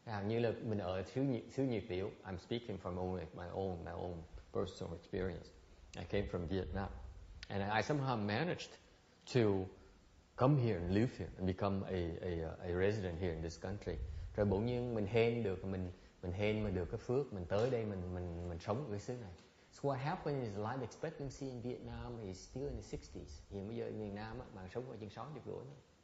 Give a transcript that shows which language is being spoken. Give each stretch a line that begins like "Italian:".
Vietnamese: Như là mình ở xứ Nhiệt Tiểu,
English: I'm speaking from my own personal experience. I came from Vietnam, and I somehow managed to come here and live here and become a resident here in this country.
Vietnamese: Rồi bỗng nhiên mình hên mà được cái phước, mình tới đây mình sống ở cái xứ này.
English: So what happened is life expectancy in Vietnam is still in the 60s.
Vietnamese: Hiện bây giờ miền Nam bạn sống ở chừng 60 tuổi thôi.